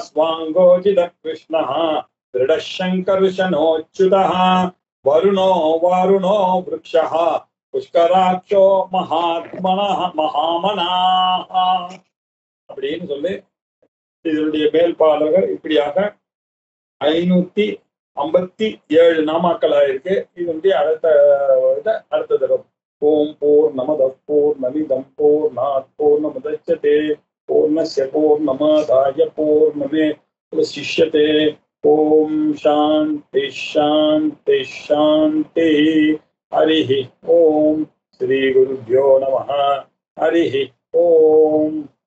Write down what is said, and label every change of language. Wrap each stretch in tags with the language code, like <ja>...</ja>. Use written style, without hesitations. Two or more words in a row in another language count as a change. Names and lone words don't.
<sa>वेदाश्वाङ्गोजित कृष्णा दृढसङ्कर्षणोच्युतः वरुणो वारुणो वृक्षः पुष्कराक्षो महामनाः</sa> <ta>அப்படின்னு சொல்லி இதனுடைய மேல்பாலகர் இப்படியாக 557 நாமாக்களாயிருக்கு. இதனுடைய அடுத்த தரம்</ta> <sa>ॐ पूर्णमदः पूर्णमिदं पूर्णात् पूर्णमुदच्यते पूर्णस्य पूर्णमादाय पूर्णमेवावशिष्यते. ॐ शान्ति शान्ति शान्ति. हरिः ॐ श्री गुरुभ्यो नमः. हरिः ॐ.</sa>